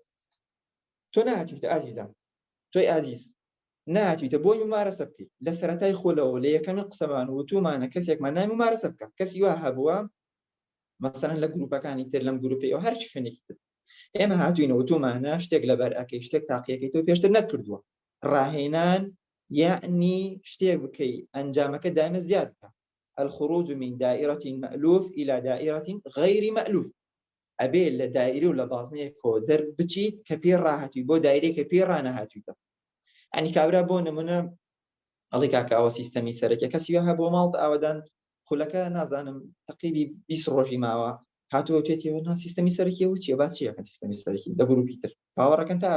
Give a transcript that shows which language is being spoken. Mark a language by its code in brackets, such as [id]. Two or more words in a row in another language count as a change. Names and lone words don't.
[ckb] تۆ نهاتویتە ئازیزان تۆی ئازیز نهاتویتە بۆی ممارەسە بکەیت لە سەرەتای خولەوە لە یەکەمی قسەمان وتومانە کەسێکمان نای ممارەسە بکە کەسی وا هەبووە مەسەڵەن لە گروپەکانی تر لەم گروپی ئەو هەر چ شوێنێکی تر ئێمە هاتووینە وتومانە شتێک لەبەر ئەکەی شتێک تاقیەکەی تۆ پێشتر نەکردووە ڕاهێنان یعنی شتێک بکەی ئەنجامەکە دائمە زیاد بکە [ar] الخروج من دائرة مألوف إلى دائرة غير مألوف [ckb] ئەبێ لە دایرە و لە بازنەیەکەوە دەربچیت کە پێ ڕاهاتووی بۆ دایرەیەکە پێ ڕانەهاتوویتە ینی کابرا بۆ نمونە ئەڵێ کاکە ئەوە سیستەمی سەرەکیە کەسی وە هەبووە ماڵ ئاوادان خولەکە نازانم تقریبی 20 ڕۆژی ماوە هاتووە توێتیەوە نا سیستەمی سەرەکی و چیە باس چیەکەن سیستەمی سەرەکی لە گروپی تر باوەڕەکەن تا